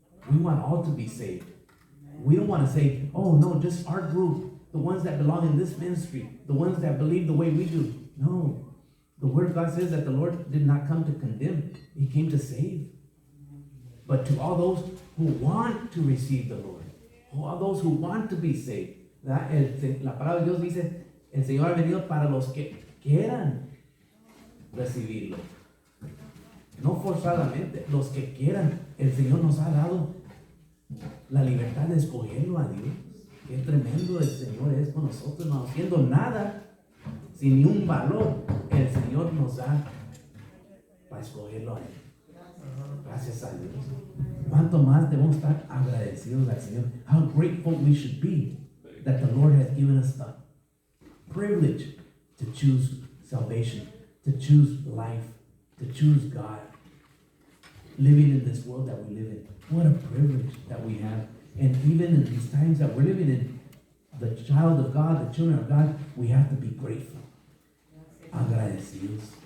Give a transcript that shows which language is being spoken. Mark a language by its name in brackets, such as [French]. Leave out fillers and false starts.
[English] We want all to be saved. We don't want to say, oh no, just our group, the ones that belong in this ministry, the ones that believe the way we do. No. The word of God says that the Lord did not come to condemn. He came to save. But to all those who want to receive the Lord, all those who want to be saved. [Spanish] La palabra de Dios dice, el Señor ha venido para los que quieran recibirlo. No forzadamente, los que quieran. El Señor nos ha dado la libertad de escogerlo a Dios. Qué tremendo el Señor es con nosotros, no haciendo nada, sin ni un valor, el Señor nos da para escogerlo a Él. Gracias a Dios. ¿Cuánto más debemos estar agradecidos al Señor? [English] How grateful we should be that the Lord has given us the privilege to choose salvation, to choose life, to choose God. Living in this world that we live in. What a privilege that we have. And even in these times that we're living in, the child of God, the children of God, we have to be grateful. [Spanish] Agradecidos.